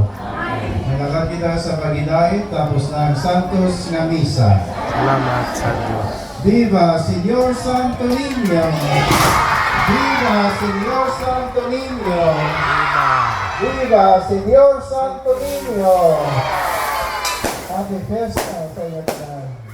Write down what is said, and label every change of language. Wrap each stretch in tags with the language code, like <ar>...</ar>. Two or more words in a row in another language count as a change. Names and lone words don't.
<hil>Nalagat kita sa pagidait, tapos na ang Santos nga Misa. Salamat sa Diyos.</hil> <es>Viva Señor Santo Niño! Viva Señor Santo Niño! Viva Señor Santo Niño!</es> <hil>Happy Fiesta sa inyo tanan.</hil>